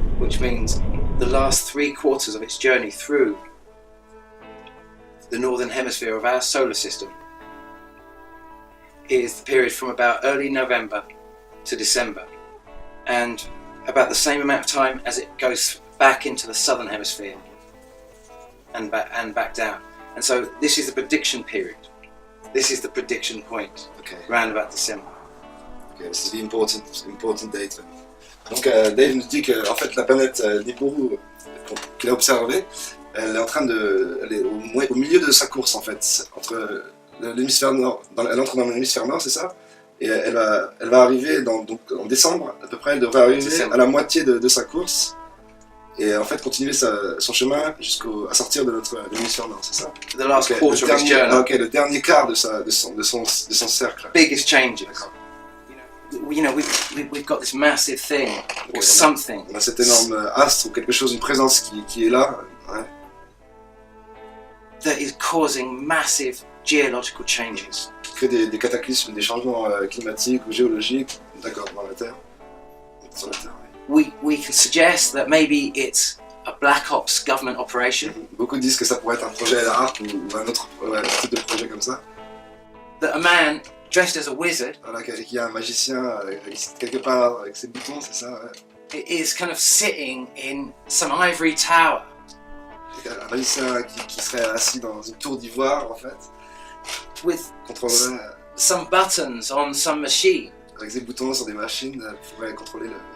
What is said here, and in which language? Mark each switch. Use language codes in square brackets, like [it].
[en] which means the last 3/4 of its journey through the northern hemisphere of our solar system is the period from about early November to December, and about the same amount of time as it goes back into the southern hemisphere and back down. And so this is the prediction period. This is the prediction point, Okay. around about December. Okay, this is the important date. [fr] Donc Dave nous dit que en fait la planète Nibiru qu'il a observée, elle est en train elle est au milieu de sa course en fait, entre l'hémisphère nord, elle entre dans l'hémisphère nord, c'est ça? Et elle va arriver donc en décembre à peu près, elle devrait arriver à la moitié de sa course et en fait continuer son chemin à sortir de l'hémisphère nord, c'est ça? [en] The last Okay, quarter of its journey. [fr] Ok, le dernier quart de son cercle. [en] Biggest changes. [fr] D'accord. [en] You know, we've got this massive thing or Okay, something [fr] On a cet énorme astre ou quelque chose, une présence qui est là. Ouais. [en] that is causing massive geological changes. [fr] Qui crée des cataclysmes, des changements climatiques ou géologiques, d'accord, dans la Terre. Sur la Terre, oui. [en] We can suggest that maybe it's a Black Ops government operation, [fr] Beaucoup disent que ça pourrait être un projet à la harpe ou un autre type de projet comme ça. [en] that a man dressed as a wizard [fr] Voilà, qu'il y a un magicien quelque part avec ses boutons, c'est ça, ouais. [en] is kind of sitting in some ivory tower [fr] Un magicien qui serait assis dans une tour d'ivoire, en fait, [en] with [fr] contrôlerait [en] some buttons on some machine, [fr] avec ses boutons sur des machines, pourrait contrôler